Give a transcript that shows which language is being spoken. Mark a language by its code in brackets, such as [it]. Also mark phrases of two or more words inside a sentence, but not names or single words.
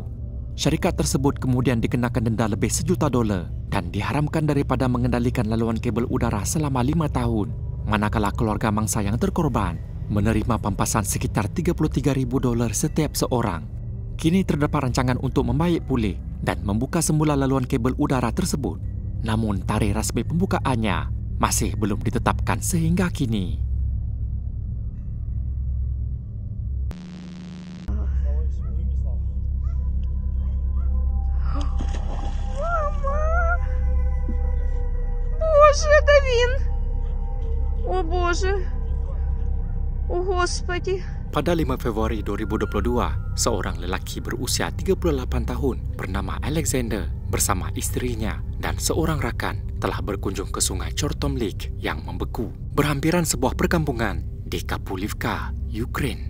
[ms] Syarikat tersebut kemudian dikenakan denda lebih $1,000,000 dan diharamkan daripada mengendalikan laluan kabel udara selama 5 tahun, manakala keluarga mangsa yang terkorban menerima pampasan sekitar $33,000 setiap seorang. Kini terdapat rancangan untuk membaik pulih dan membuka semula laluan kabel udara tersebut. Namun tarikh rasmi pembukaannya masih belum ditetapkan sehingga kini. [ru] Боже, это Вин! О, Боже! О, Господи! [ms] Pada 5 Februari 2022, seorang lelaki berusia 38 tahun bernama Alexander bersama isterinya dan seorang rakan telah berkunjung ke sungai Chortom Lake yang membeku berhampiran sebuah perkampungan di Kapulivka, Ukraine.